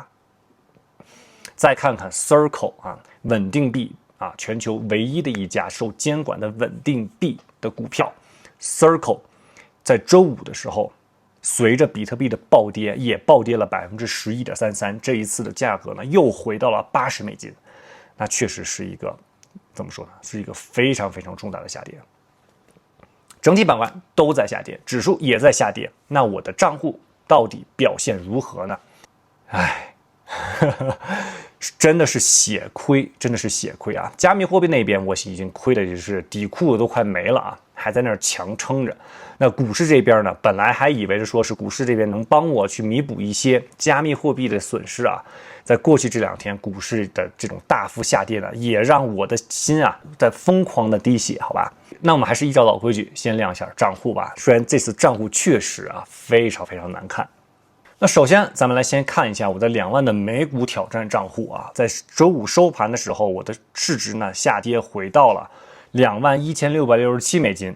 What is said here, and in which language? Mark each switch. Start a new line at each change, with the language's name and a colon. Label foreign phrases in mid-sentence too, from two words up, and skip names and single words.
Chinese: 再看看 Circle 啊，穩定幣啊，全球唯一的一家受監管的穩定幣的股票 ，Circle 在周五的时候，隨着比特幣的暴跌，也暴跌了11.33%。這一次的價格呢，又回到了80美金，那確實是一個怎麼說呢？是一個非常重大的下跌。整體板塊都在下跌，指數也在下跌。那我的賬戶到底表現如何呢？真的是血虧啊！加密貨幣那邊我已經虧的就是底褲都快沒了啊， 還在那兒強撐着。那股市這邊呢，本來還以為說是股市這邊能幫我去彌補一些加密貨幣的損失啊，在過去这2天股市的这种大幅下跌呢，也讓我的心啊在瘋狂的滴血，好吧？那我們還是依照老規矩，先亮一下賬戶吧。雖然這次賬戶確實啊非常非常難看。那首先，咱們來先看一下我的2萬的美股挑戰賬戶啊，在周五收盤的時候，我的市值呢下跌回到了$21,667美金。